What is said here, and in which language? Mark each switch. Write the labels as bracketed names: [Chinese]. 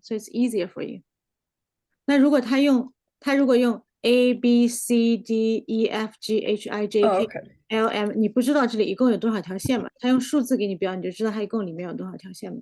[English] So it's easier for you. [Chinese] 那如果他如果用 A B C D E F G H I J Oh, okay. L M，你不知道这里一共有多少条线嘛？他用数字给你标，你就知道它一共里面有多少条线嘛。